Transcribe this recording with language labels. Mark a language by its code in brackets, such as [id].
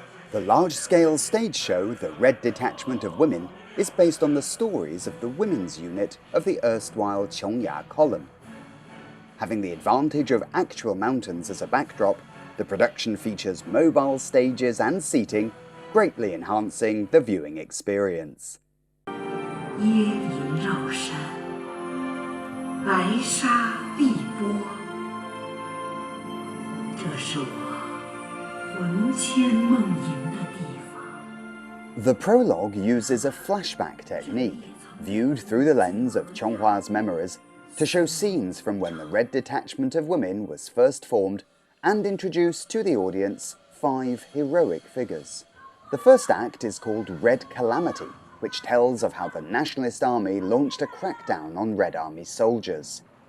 [en] The large-scale stage show, The Red Detachment of Women, is based on the stories of the women's unit of the erstwhile Chongya column. Having the advantage of actual mountains as a backdrop, the production features mobile stages and seating, greatly enhancing the viewing experience. [zh] 椰林绕山，白沙碧波，这是我魂牵梦萦的地方。 [en] The prologue uses a flashback technique, viewed through the lens of Chonghua's memories, to show scenes from when the Red Detachment of Women was first formed and introduce to the audience 5 heroic figures. The first act is called Red Calamity, which tells of how the Nationalist Army launched a crackdown on Red Army soldiers.